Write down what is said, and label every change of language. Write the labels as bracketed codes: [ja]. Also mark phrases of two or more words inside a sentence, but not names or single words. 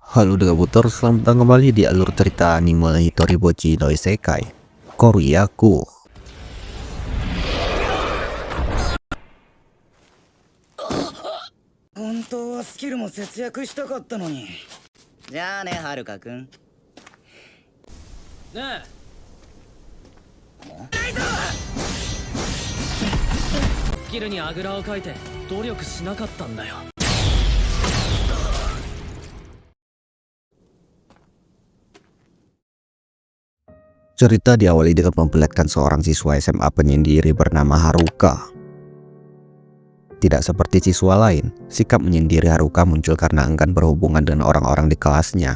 [id] Halo Degabutor, selamat datang kembali di alur cerita anime Hitoribochi no Isekai Koryaku. [ja] 本当はスキルも節約したかったのに。じゃあね、はるかくん。ねえ。スキルにあぐらをかいて努力しなかったんだよ。 [id] Cerita diawali dengan memperlihatkan seorang siswa SMA penyendiri bernama Haruka. Tidak seperti siswa lain, sikap menyendiri Haruka muncul karena enggan berhubungan dengan orang-orang di kelasnya.